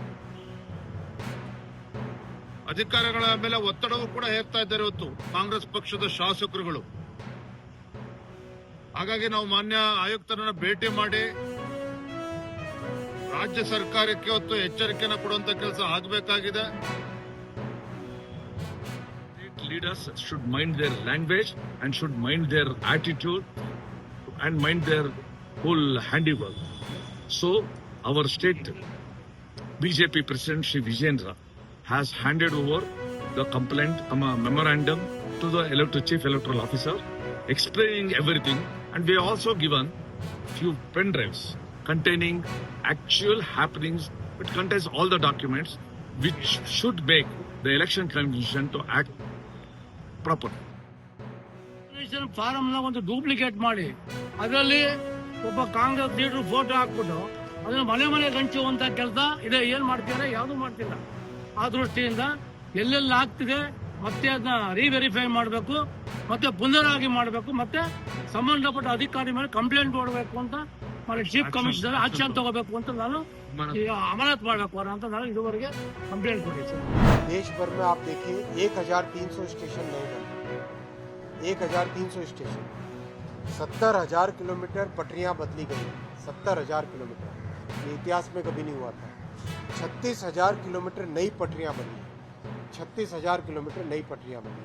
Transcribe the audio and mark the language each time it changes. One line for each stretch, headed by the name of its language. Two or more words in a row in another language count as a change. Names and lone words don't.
Kannada: ಅಧಿಕಾರಿಗಳ ಮೇಲೆ ಒತ್ತಡವೂ ಕೂಡ ಹೇರ್ತಾ ಇದ್ದಾರೆ ಇವತ್ತು ಕಾಂಗ್ರೆಸ್ ಪಕ್ಷದ ಶಾಸಕರುಗಳು. ಹಾಗಾಗಿ ನಾವು ಮಾನ್ಯ ಆಯುಕ್ತರನ್ನ ಭೇಟಿ ಮಾಡಿ ರಾಜ್ಯ ಸರ್ಕಾರಕ್ಕೆ ಇವತ್ತು ಎಚ್ಚರಿಕೆಯನ್ನು ಕೊಡುವಂತ ಕೆಲಸ ಆಗಬೇಕಾಗಿದೆ.
English: Leaders should mind their language and should mind their attitude and mind their whole handiwork. So our state BJP President Shri Vijayendra has handed over the complaint memorandum to the Chief Electoral Officer explaining everything, and we also given few pen drives containing actual happenings. It contains all the documents which should make the election commission to act properly.
Kannada: ಫಾರಂ ಒಂದು ಡೂಪ್ಲಿಕೇಟ್ ಮಾಡಿ ಅದರಲ್ಲಿ ಒಬ್ಬ ಕಾಂಗ್ರೆಸ್
English: leader photo
Kannada: ಹಾಕ್ಬಿಟ್ಟು ಅದನ್ನ ಮನೆ ಮನೆಗೆ ಹಂಚುವಂತ ಕೆಲಸ ಇದೆ. ಏನ್ ಮಾಡ್ತಿದ್ದಾರೆ? ಯಾವುದು ಮಾಡ್ತಿಲ್ಲ. ಆ ದೃಷ್ಟಿಯಿಂದ ಎಲ್ಲೆಲ್ಲಿ ಆಗ್ತಿದೆ ಮತ್ತೆ ಅದನ್ನ ರೀವೆರಿಫೈ ಮಾಡಬೇಕು, ಮತ್ತೆ ಪುನರಾಗಿ ಮಾಡಬೇಕು, ಮತ್ತೆ ಸಂಬಂಧಪಟ್ಟ ಅಧಿಕಾರಿ ಮೇಲೆ ಕಂಪ್ಲೇಂಟ್ ಕೊಡಬೇಕು ಅಂತ
English: chief commissioner action
Kannada: ತಗೋಬೇಕು ಅಂತ ನಾನು ಅಮಾನತ್ ಮಾಡಬೇಕು ಅಂತ ನಾನು ಇದುವರೆಗೆ ಕಂಪ್ಲೇಂಟ್ ಕೊಟ್ಟಿದ್ದೆ.
Hindi: देश भर में आप देखिए 1300 स्टेशन नए बने, 1300 स्टेशन, 70,000 किलोमीटर पटरियां बदली गई, 70,000 किलोमीटर, ये इतिहास में कभी नहीं हुआ था। 36,000 किलोमीटर नई पटरियां बनी, 36,000 किलोमीटर नई पटरियां बनी।